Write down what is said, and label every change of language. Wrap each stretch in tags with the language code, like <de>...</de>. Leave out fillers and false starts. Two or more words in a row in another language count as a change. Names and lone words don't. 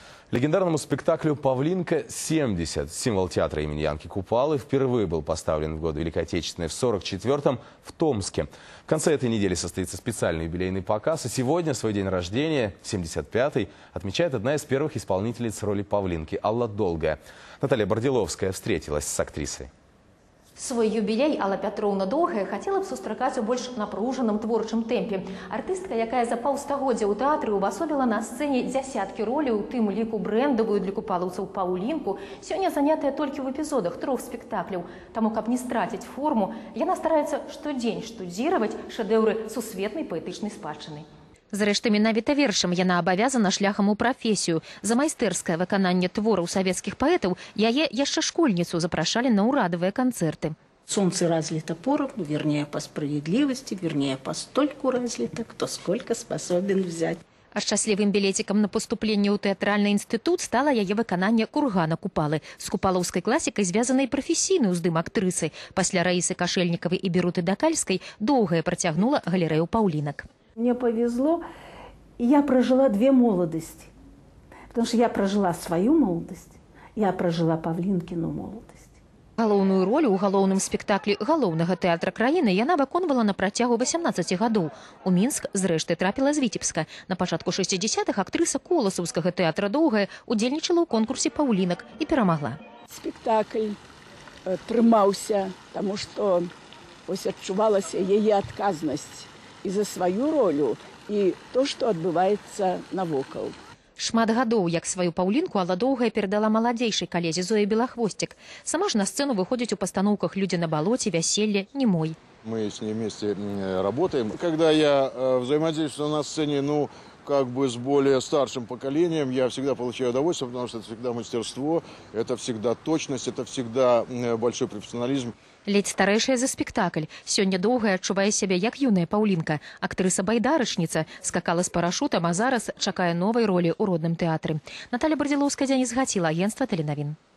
<ru>Легендарному спектаклю «Павлинка-70», символ театра имени Янки Купалы, впервые был поставлен в годы Великой Отечественной в 1944-м в Томске. В конце этой недели состоится специальный юбилейный показ, и сегодня свой день рождения, 75-й, отмечает одна из первых исполнительниц роли Павлинки – Алла Долгая. Наталья Бардиловская встретилась с актрисой.</ru> <be>Свой юбілей Алла Пятроўна Доўгая хацела б сустракаць у больш напружаным творчым тэмпе. Артыстка, якая за паўстагоддзя ў тэатры ўвасобіла на сцэне дзясяткі роляў, у тым ліку брэндавую для купалаўцаў Паўлінку, сёння занятая толькі ў эпізодах 3 спектакляў. Таму, каб не страціць форму, яна стараецца штодзень штудзіраваць шэдэўры сусветнай паэтычнай спадчыны. Зрэшты, менавіта вершам яна абавязана шляхам у прафесію. За майстэрскае выкананне твораў савецкіх паэтаў яе яшчэ школьніцу запрашалі на ўрадавыя канцэрты.</be> <ru>Солнце разлито поровну, вернее, по справедливости, вернее, постольку разлито, кто сколько способен взять.</ru> <be>А шчаслівым білецікам на паступленне ў тэатральны інстытут стала яе выкананне «Кургана Купалы». З купалаўскай класікай звязанай прафесійны ўздым актрысы. Пасля Раісы Кашэльнікавай і Беруты Дакальскай Доўгая працягнула галерэю паўлінак.</be> <ru>Мне повезло, и я прожила две молодости. Потому что я прожила свою молодость, я прожила Павлінкіну молодость.</ru> <be>Галоўную ролю ў галоўным спектаклі галоўнага тэатра краіны яна выконвала на працягу 18 гадоў. У Мінск, зрэшты, трапіла з Віцебска. На пачатку 60-х актрыса Коласаўскага тэатра Доўгая удзельнічала ў конкурсе паўлінак і перамагла. Спектакль трымаўся, таму што ось адчувалася яе адказнасць і за сваю ролю, і то, што адбываецца навокал. Шмат гадоў, як сваю Паўлінку, Алла Доўгая перадала маладзейшай калезе Зоі Белахвосцік. Сама ж на сцэну выходзіць у пастаноўках «Людзі на балоце», «Вяселле», «Немой».</be> <ru>Мы с ней вместе работаем. Когда я взаимодействую на сцене, как бы с более старшим поколением, я всегда получаю удовольствие, потому что это всегда мастерство, это всегда точность, это всегда большой профессионализм.</ru> <be>Ледзь старэйшая за спектакль. Сёння Доўгая адчувае сябе як юная Паўлінка. Актрыса-байдарачніца скакала з парашутам, а зараз чакае новай ролі ў родным тэатры. Наталья Бардиловская, Дзяніс Гаціла, агентства Тэленавін.</be>